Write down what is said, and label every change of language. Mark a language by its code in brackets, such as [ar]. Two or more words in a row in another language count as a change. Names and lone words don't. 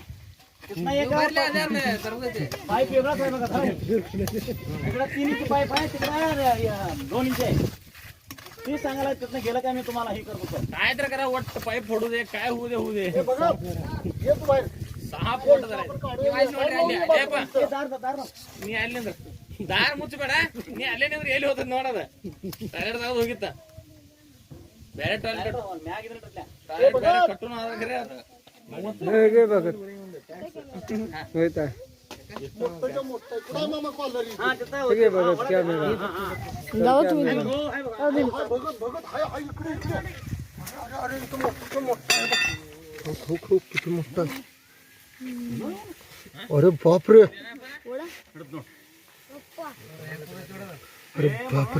[mr] तिथनं एक पाईप वेगळाच आहे बघा धरून. इकडं 3 इंच पाईप आहे, तिकडं 2 इंच आहे. ते सांगायला तिथनं गेलं काय मी तुम्हाला हे करतो सर. काय तर करा वाटतं पाईप फोडू दे, काय होऊ दे. हे बघा येत बाहेर 6 फूट आपण धरायचं. काढूया. हे दार [kn] ನೀ ಅಲ್ಲಿ ದಾರ ಮುಚ್ಚಬೇಡ, ನೀ ಅಲ್ಲೇ ನಿಂದ್ರೆ ಎಲ್ಲಿ ಹೋದ ನೋಡದ ಟಾಯ್ಲೆಟ್ ದಾಗ ಹೋಗಿತ್ತ ಬೇರೆ ಟಾಯ್ಲೆಟ್ ಮ್ಯಾಗ ಇದ್ರಲ್ಲ ಟಾಯ್ಲೆಟ್ ಬೇರೆ ಕಟ್ಟುನ ಖರೆ ಅದ [mr] मोठं मोठं कुठं आहे मामा कॉलरी? हा तिथं जाऊ तुम्ही हो आहे बघा. हाय, बघत हाय हाय इकडे इकडे. अरे इथं मोठं मोठं आहे बघ. खूप किती मोठं आहे. अरे बापरे, अरे बापरे,